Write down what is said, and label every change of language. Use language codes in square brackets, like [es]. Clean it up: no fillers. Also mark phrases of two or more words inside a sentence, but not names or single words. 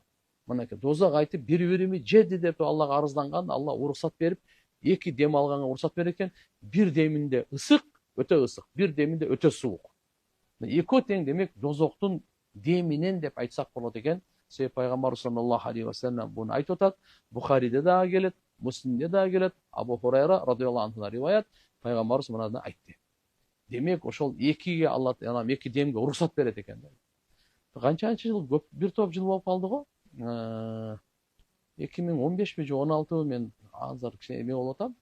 [ky] Мынакей дозок айтып бири-бирими жеди деп Аллага арызданган, Алла уруксат берип, эки дем алганга уруксат берет экен. Бир деминде ысык, өтө ысык, бир деминде өтө суук. Экөө тең, демек дозоктун деминен деп айтсак болот экен. Себеп пайгамбар [ar] صلى الله عليه وسلم [ky] буну айтып атат. Бухариде дагы келет, Муслимде дагы келет. Абу Хурайра [ar] رضي الله عنه [ky] риваят, пайгамбарыбыз мынаны айтты. Демек ошол экиге Алла анан эки демге уруксат берет экен. Канчанчы жыл, көп бир топ жыл болуп калды го. 2015 же 16 мен азыр кичине эме болуп атам.